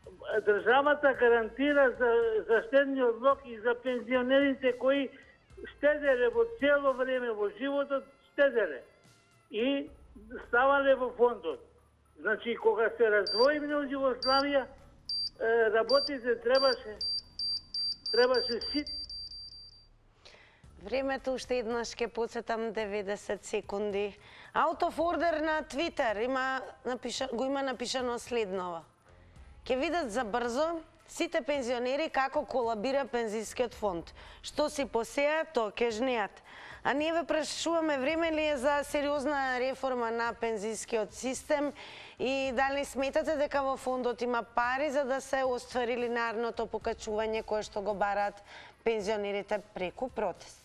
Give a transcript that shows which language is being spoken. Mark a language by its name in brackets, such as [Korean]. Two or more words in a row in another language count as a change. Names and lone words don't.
[Macedonian] државата гарантира за штедниот влог и за пензионерите кои штеделе во цело време во животот, штеделе и ставале во фондот. Значи, кога се раздвоиме од Југославија, работите требаше си. Времето уште еднаш ќе подсетам 90 секунди. Out of order на Твитер го има напишано следново. Ќе видат за брзо сите пензионери како колабира пензискиот фонд. Што си посеа, тоа ќе жнеат. А ние ве прашуваме време ли е за сериозна реформа на пензискиот систем и дали сметате дека во фондот има пари за да се оствари линарното покачување кое што го бараат пензионерите преку протест.